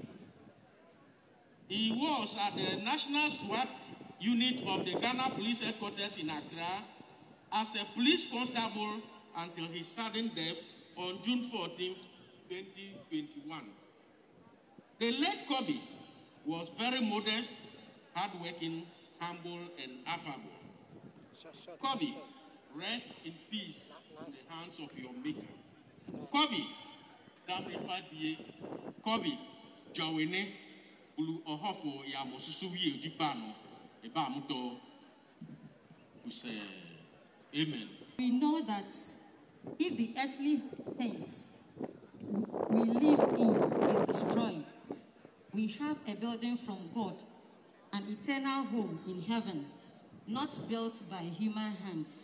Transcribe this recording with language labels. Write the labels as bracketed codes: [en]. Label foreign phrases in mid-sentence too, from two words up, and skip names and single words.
[en] He was at the National SWAT unit of the Ghana Police Headquarters in Accra as a police constable until his sudden death on June 14, 2021. The late Kobe was very modest, hardworking, humble, and affable. Kobe, rest in peace in the hands of your maker. [ak] Kobe, Damrifadie, Kobe, Jawene, Ulu Ohofo, Yamosusuwi, Jipano, Ebamuto, [en] who say, Amen. We know that if the earthly tent we live in is destroyed, we have a building from God, an eternal home in heaven, not built by human hands.